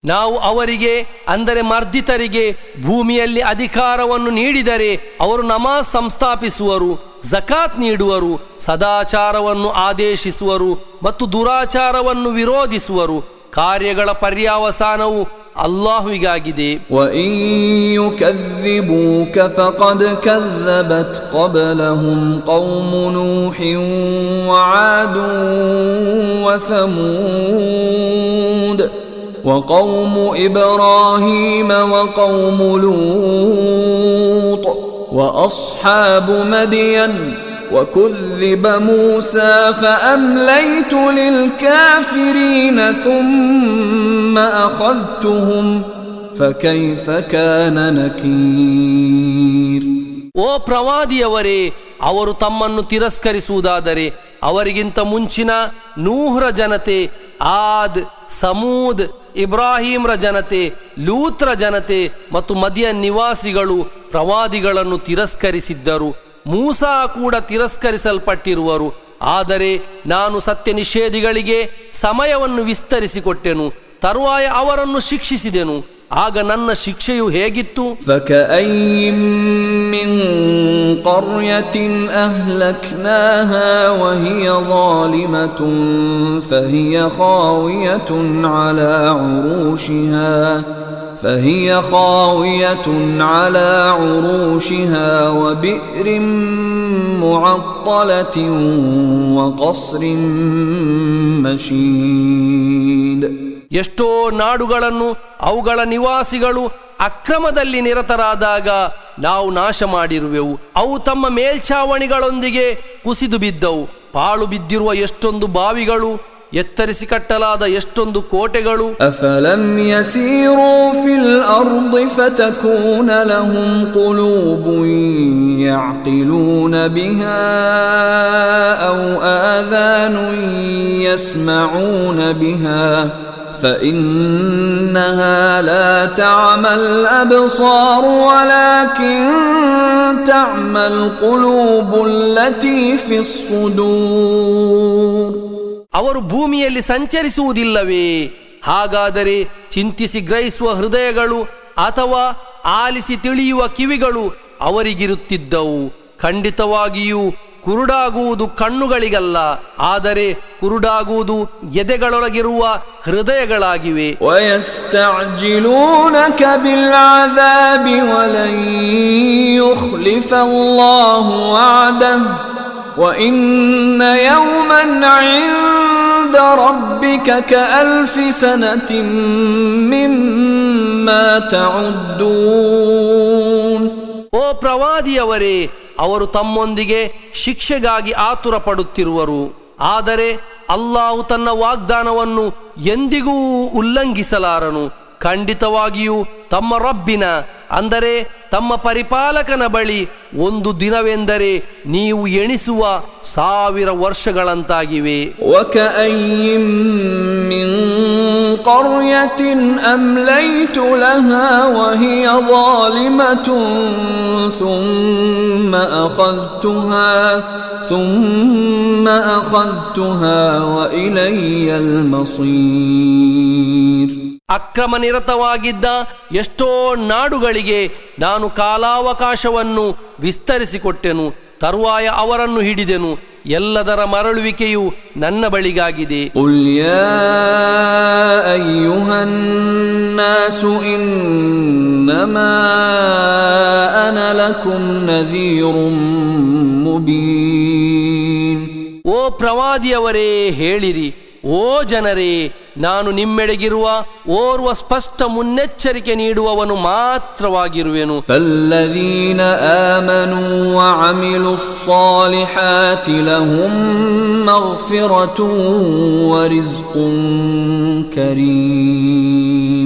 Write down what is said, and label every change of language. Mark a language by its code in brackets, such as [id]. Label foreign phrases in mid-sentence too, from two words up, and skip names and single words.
[kn] ನಾವು ಅವರಿಗೆ ಅಂದರೆ ಮರ್ದಿತರಿಗೆ ಭೂಮಿಯಲ್ಲಿ ಅಧಿಕಾರವನ್ನು ನೀಡಿದರೆ ಅವರು ನಮಾಜ್ ಸಂಸ್ಥಾಪಿಸುವರು, ಜಕಾತ್ ನೀಡುವರು, ಸದಾಚಾರವನ್ನು ಆದೇಶಿಸುವರು ಮತ್ತು ದುರಾಚಾರವನ್ನು ವಿರೋಧಿಸುವರು. ಕಾರ್ಯಗಳ ಪರ್ಯಾವಸಾನವು ಅಲ್ಲಾಹುವಿಗಾಗಿದೆ. [ar] وَإِن يُكَذِّبُوكَ فَقَدْ كَذَّبَتْ قَبْلَهُمْ قَوْمُ نُوحٍ وَعَادٌ وَثَمُودُ وَقَوْمُ إِبْرَاهِيمَ وَقَوْمُ لُوطٍ وَأَصْحَابُ مَدْيَنَ وَكُذِّبَ مُوسَى فَأَمْلَيْتُ لِلْكَافِرِينَ ثُمَّ أَخَذْتُهُمْ فَكَيْفَ كَانَ نَكِيرِ. [kn] ಓ ಪ್ರವಾದಿಯವರೇ, ಅವರು ತಮ್ಮನ್ನು ತಿರಸ್ಕರಿಸುವುದಾದರೆ ಅವರಿಗಿಂತ ಮುಂಚಿನ ನೂಹ್ರ ಜನತೆ, ಆದ್, ಸಮೂದ್, ಇಬ್ರಾಹಿಂರ ಜನತೆ, ಲೂತ್ರ ಜನತೆ ಮತ್ತು ಮದಿಯನ್ ನಿವಾಸಿಗಳು ಪ್ರವಾದಿಗಳನ್ನು ತಿರಸ್ಕರಿಸಿದ್ದರು. ಮೂಸಾ ಕೂಡ ತಿರಸ್ಕರಿಸಲ್ಪಟ್ಟಿರುವರು. ಆದರೆ ನಾನು ಸತ್ಯ ನಿಷೇಧಿಗಳಿಗೆ ಸಮಯವನ್ನು ವಿಸ್ತರಿಸಿಕೊಟ್ಟೆನು, ತರುವಾಯ ಅವರನ್ನು ಶಿಕ್ಷಿಸಿದೆನು. ಆಗ ನನ್ನ ಶಿಕ್ಷೆಯು ಹೇಗಿತ್ತು? [ar] فَكَأَيِّن مِّن قَرْيَةٍ أَهْلَكْنَاهَا وَهِيَ ظَالِمَةٌ فهي خاوية على عروشها وبئر معطلة وقصر مشيد. [kn] ಎಷ್ಟೋ ನಾಡುಗಳನ್ನು ಅವುಗಳ ನಿವಾಸಿಗಳು ಅಕ್ರಮದಲ್ಲಿ ನಿರತರಾದಾಗ ನಾವು ನಾಶ ಮಾಡಿರುವೆವು. ಅವು ತಮ್ಮ ಮೇಲ್ಛಾವಣಿಗಳೊಂದಿಗೆ ಕುಸಿದು ಬಿದ್ದವು. ಪಾಳು ಬಿದ್ದಿರುವ ಎಷ್ಟೊಂದು ಬಾವಿಗಳು, ಎತ್ತರಿಸಿ ಕಟ್ಟಲಾದ ಎಷ್ಟೊಂದು ಕೋಟೆಗಳು. [ar] أفلم يسيروا في الأرض فتكون لهم قلوب يعقلون بها أو آذان يسمعون بها فإنها لا تعمى الأبصار ولكن تعمى القلوب التي في الصدور. [kn] ಅವರು ಭೂಮಿಯಲ್ಲಿ ಸಂಚರಿಸುವುದಿಲ್ಲವೇ? ಹಾಗಾದರೆ ಚಿಂತಿಸಿ ಗ್ರಹಿಸುವ ಹೃದಯಗಳು ಅಥವಾ ಆಲಿಸಿ ತಿಳಿಯುವ ಕಿವಿಗಳು ಅವರಿಗಿರುತ್ತಿದ್ದವು. ಖಂಡಿತವಾಗಿಯೂ ಕುರುಡಾಗುವುದು ಕಣ್ಣುಗಳಿಗಲ್ಲ, ಆದರೆ ಕುರುಡಾಗುವುದು ಎದೆಗಳೊಳಗಿರುವ ಹೃದಯಗಳಾಗಿವೆ. [ar] وَيَسْتَعْجِلُونَكَ بِالْعَذَابِ وَلَنْ يُخْلِفَ اللَّهُ وَعْدَهُ وَإِنَّ يَوْمًا عِندَ رَبِّكَ كَأَلْفِ سَنَةٍ مِّمَّا تَعُدُّونَ. [kn] ಓ ಪ್ರವಾದಿಯವರೇ, ಅವರು ತಮ್ಮೊಂದಿಗೆ ಶಿಕ್ಷೆಗಾಗಿ ಆತುರ ಪಡುತ್ತಿರುವರು. ಆದರೆ ಅಲ್ಲಾಹು ತನ್ನ ವಾಗ್ದಾನವನ್ನು ಎಂದಿಗೂ ಉಲ್ಲಂಘಿಸಲಾರನು. ಖಂಡಿತವಾಗಿಯೂ ತಮ್ಮ ರಬ್ಬಿನ ಅಂದರೆ ತಮ್ಮ ಪರಿಪಾಲಕನ ಬಳಿ ಒಂದು ದಿನವೆಂದರೆ ನೀವು ಎಣಿಸುವ 1000 ವರ್ಷಗಳಂತಾಗಿವೆ. [ar] وَكَأَيِّن مِّن قَرْيَةٍ أَمْلَيْتُ لَهَا وَهِيَ ظَالِمَةٌ ثُمَّ أَخَذْتُهَا وَإِلَيَّ الْمَصِيرُ. [kn] ಅಕ್ರಮ ನಿರತವಾಗಿದ್ದ ಎಷ್ಟೋ ನಾಡುಗಳಿಗೆ ನಾನು ಕಾಲಾವಕಾಶವನ್ನು ವಿಸ್ತರಿಸಿಕೊಟ್ಟೆನು, ತರುವಾಯ ಅವರನ್ನು ಹಿಡಿದೆನು. ಎಲ್ಲದರ ಮರಳುವಿಕೆಯು ನನ್ನ ಬಳಿಗಾಗಿದೆ. [ar] قُلْ يَا أَيُّهَا النَّاسُ إِنَّمَا أَنَا لَكُمْ نَذِيرٌ مُبِينٌ. [kn] ಓ ಪ್ರವಾದಿಯವರೇ, ಹೇಳಿರಿ, ಓ ಜನರೇ, ನಾನು ನಿಮ್ಮೆಡೆಗಿರುವ ಓರ್ವ ಸ್ಪಷ್ಟ ಮುನ್ನೆಚ್ಚರಿಕೆ ನೀಡುವವನು ಮಾತ್ರವಾಗಿರುವೆನು. [ar] فَالَّذِينَ آمَنُوا وَعَمِلُوا الصَّالِحَاتِ لَهُم مَّغْفِرَةٌ وَرِزْقٌ كَرِيمٌ.